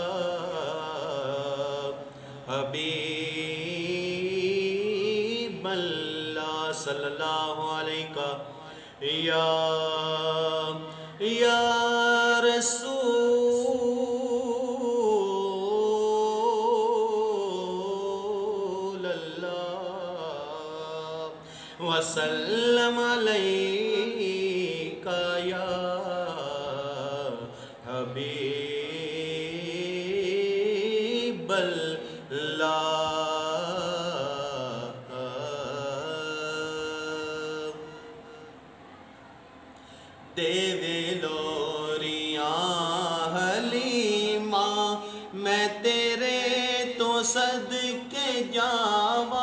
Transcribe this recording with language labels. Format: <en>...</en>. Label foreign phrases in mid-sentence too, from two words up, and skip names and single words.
<ar>حبيب الله صلى الله عليك يا رسول الله وسلم عليك يا حبيب الله.</ar> <pa>دیوے لوریاں حلیمہ میں تیرے توں صدقے جاواں.</pa>